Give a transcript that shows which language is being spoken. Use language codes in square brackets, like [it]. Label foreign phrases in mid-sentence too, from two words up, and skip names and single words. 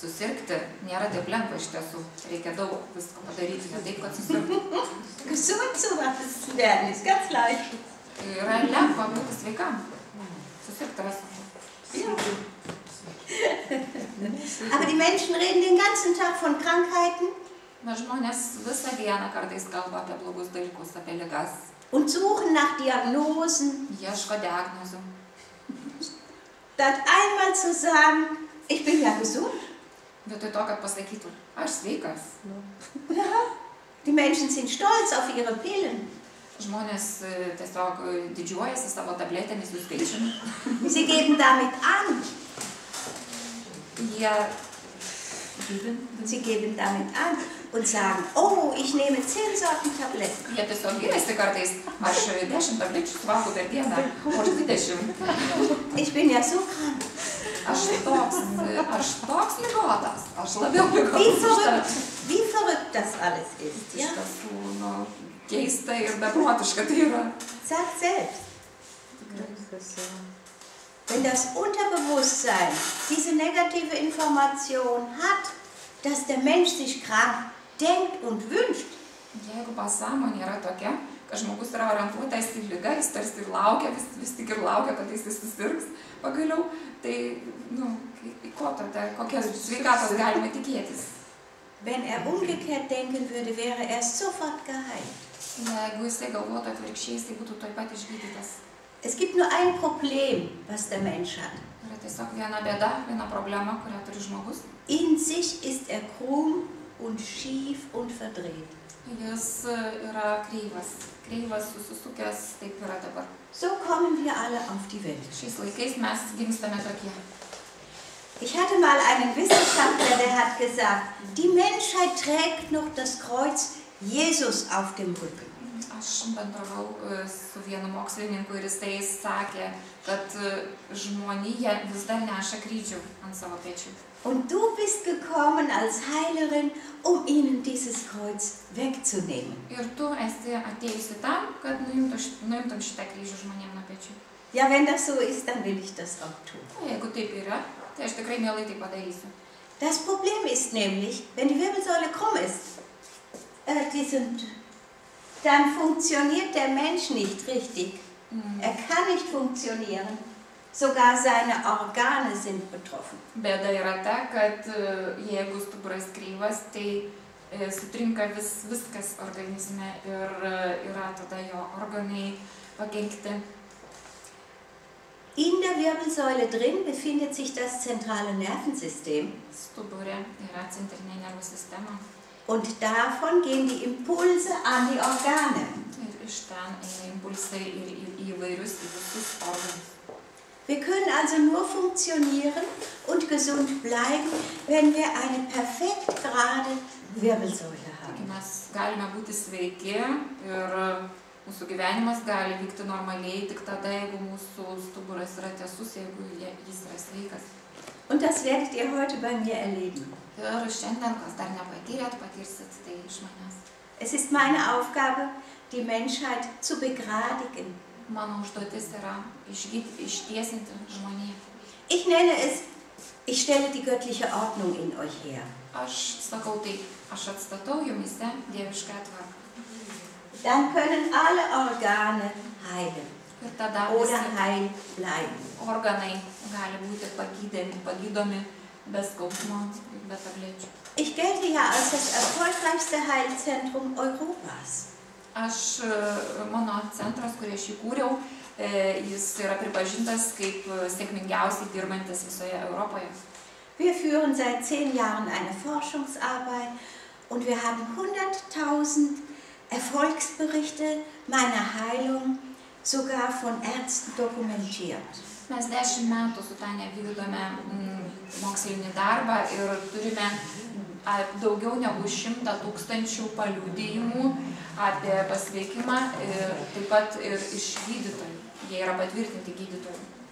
[lt] susirgti nėra taip lengva iš tiesų. Reikia daug visko padaryti, ne taip, kad susirgti. [de] Gesund zu werden ist ganz leicht. [lt] Yra lengva būti sveikam. Susirgti yra sunku. [de] Aber die Menschen reden den ganzen Tag von Krankheiten [lt] Bet žmonės visą dieną kartais kalba apie blogus dalykus, apie ligas. [de] und suchen nach Diagnosen. [lt] Ieško diagnozių. [de] Statt einmal zu sagen, ich bin ja gesund. [lt] Vietoj to, kad pasakytų, aš sveikas. [de] Ja, die Menschen sind stolz auf ihre Pillen. [lt] Žmonės tiesiog didžiuojasi savo tabletėmis, jų skaičiumi. [de] Sie geben damit an. Sie geben damit an und sagen, oh, ich nehme 10 Sorten Tabletten. [lt] Jie tiesiog giriasi kartais, aš 10 tablečių suvalgau per dieną, o aš 20. [de] Ich bin ja so krank. [lt] Aš toks ligotas, aš labiau ligotas. [de] Wie verrückt das alles ist. [lt] Iš [de] Ja? [lt] tiesų, keista ir beprotiška tai yra. [de] Sagt selbst. Wenn das Unterbewusstsein diese negative Information hat, dass der Mensch sich krank denkt und wünscht, [lt] Jeigu pasąmonė yra tokia, kad žmogus yra orientuotas į ligą, jis tarsi ir laukia, vis tik ir laukia, kad jis susirgs pagaliau, tai, ko tada, kokios sveikatos galima tikėtis? [de] wenn umgekehrt denken würde, wäre er sofort geheilt. [lt] Jeigu jisai galvotų atvirkščiai, jisai būtų tuoj pat išgydytas. [de] Es gibt nur ein Problem, was der Mensch hat. [lt] Yra tiesiog viena bėda, viena problema, kurią turi žmogus. [de] In sich ist er krumm und schief und verdreht. [lt] Jis yra kreivas, susisukęs, taip yra dabar. [de] So kommen wir alle auf die Welt. [lt] Šiais laikais mes gimstame tokie. [de] Ich hatte mal einen Wissenschaftler, der hat gesagt, die Menschheit trägt noch das Kreuz Jesus auf dem Rücken. [lt] Aš bendravau su vienu mokslininku ir jisai sakė, kad žmonija vis dar neša kryžių ant savo pečių. [de] Und du bist gekommen als Heilerin, um ihnen dieses Kreuz wegzunehmen. [lt] Ir tu esi atėjusi tam, kad nuimtum šitą kryžių žmonėm nuo pečių. [de] Ja, wenn das so ist, dann will ich das auch tun. [lt] O jeigu taip yra, tai aš tikrai mielai tai padarysiu. [de] Das Problem ist nämlich, wenn die Wirbelsäule krumm ist, dann funktioniert der Mensch nicht richtig. Er kann nicht funktionieren. Sogar seine Organe sind betroffen. [lt] Bėda yra ta, kad jeigu stuburas kreivas, tai sutrinka viskas organizme ir yra tada jo organai pakenkti. [de] In der Wirbelsäule drin befindet sich das zentrale Nervensystem. [lt] Stuburė yra centrinė nervų sistema. [de] Und davon gehen die Impulse an die Organe. [lt] Ir iš ten eina impulsai ir į įvairius, į visus organus. [de] Wir können also nur funktionieren und gesund bleiben, wenn wir eine perfekt gerade Wirbelsäule haben. [lt] Mes galime būti sveiki ir mūsų gyvenimas gali vykti normaliai tik tada, jeigu mūsų stuburas yra tiesus, jeigu jis yra sveikas. [de] Und das werdet ihr heute bei mir erleben. [lt] Ir šiandien, kas dar nepatyrėt, patirsit tai iš manęs. [de] Es ist meine Aufgabe, die Menschheit zu begradigen. [lt] Mano užduotis yra ištiesinti žmoniją. [de] Ich nenne es, ich stelle die göttliche Ordnung in euch her. [lt] Aš sakau taip, aš atstatau jumyse dievišką tvarką. [de] Dann können alle Organe heilen [lt] Ir tada [de] oder [lt] visi [de] heil bleiben. [lt] organai gali būti pagydomi be skausmo, be tablečių. [de] Ich gelte ja als das erfolgreichste Heilzentrum Europas. [lt] Mano centras, kurį aš įkūriau, jis yra pripažintas kaip sėkmingiausiai dirbantis visoje Europoje. [de] Wir führen seit 10 Jahren eine Forschungsarbeit und wir haben 100.000 Erfolgsberichte meiner Heilung sogar von Ärzten dokumentiert. [lt] Mes 10 metų su Tanja vykdome mokslinį darbą ir turime daugiau negu 100 000 paliudijimų apie pasveikimą, taip pat ir iš gydytojų. Jie yra patvirtinti gydytojų.